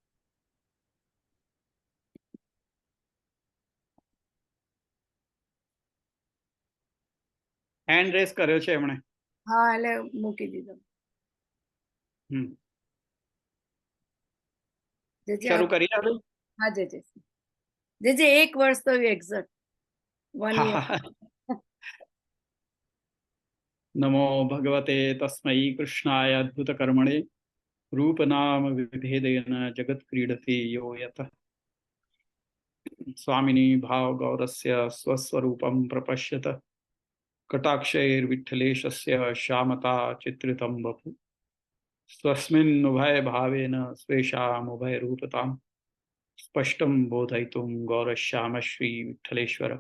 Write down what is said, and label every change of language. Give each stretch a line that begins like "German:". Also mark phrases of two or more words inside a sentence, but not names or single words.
English: hand raise
Gujarati: કર્યો છે એમણે। હા, એટલે મૂકી દીધો। શરૂ કરી આપો। હા જે 1 વર્ષ તો
English: exact 1 year.
Sanskrit: नमो भगवते तस्मै कृष्णाय अद्भुत कर्मणे रूप नाम विभेदेन जगत क्रीडति यो यतः। स्वामिनी भाव गौरस्य स्वस्वरूपं प्रपश्यत कटाक्षैर्विठ्ठलेशस्य श्यामता चित्रितं वपु स्वस्मिन् उभय भावेन स्वेषाम् उभय रूपतां स्पष्टं बोधयितुं गौरश्याम श्री विठ्ठलेश्वर।